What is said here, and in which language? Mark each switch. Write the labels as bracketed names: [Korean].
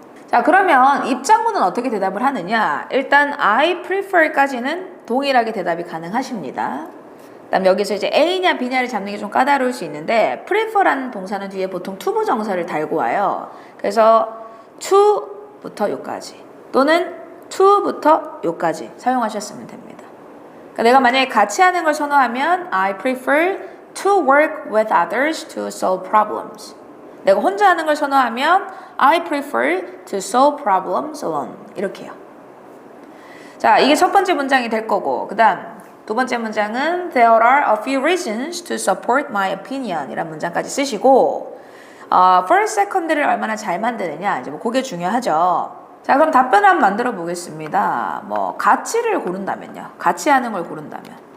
[Korean] 자, 그러면 입장문은 어떻게 대답을 하느냐? 일단 [English] I prefer [Korean] 까지는 동일하게 대답이 가능하십니다. 그다음 여기서 이제 A냐 B냐를 잡는 게 좀 까다로울 수 있는데 prefer라는 동사는 뒤에 보통 투부 정사를 달고 와요. 그래서 to부터 요까지 또는 to부터 요까지 사용하셨으면 됩니다. 그러니까 내가 만약에 같이 하는 걸 선호하면 [English] I prefer to work with others to solve problems. [Korean] 내가 혼자 하는 걸 선호하면 [English] I prefer to solve problems alone. [Korean] 이렇게요. 자, 이게 첫 번째 문장이 될 거고 그 다음 두 번째 문장은 [English] There are a few reasons to support my opinion [Korean] 이란 문장까지 쓰시고 first, second를 얼마나 잘 만드느냐 이제 뭐 그게 중요하죠. 자, 그럼 답변을 한번 만들어 보겠습니다. 뭐 가치를 고른다면요. 같이 하는 걸 고른다면